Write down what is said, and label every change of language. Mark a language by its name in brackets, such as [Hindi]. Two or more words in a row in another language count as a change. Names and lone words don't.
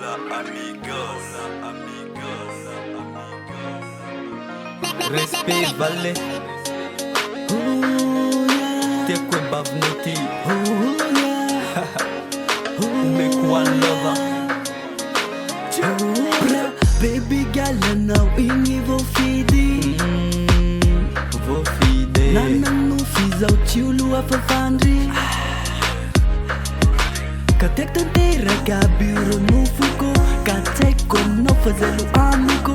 [Malagasy] Respect valet tiako e bavina ty omeko [English] one lover Baby girl [Malagasy] anao igny voafidy voafidy nananofy zao tsy olo afafandry ka tiako tanteraka aby ro nofoko ka tsaiko aminao fa zay lo amiko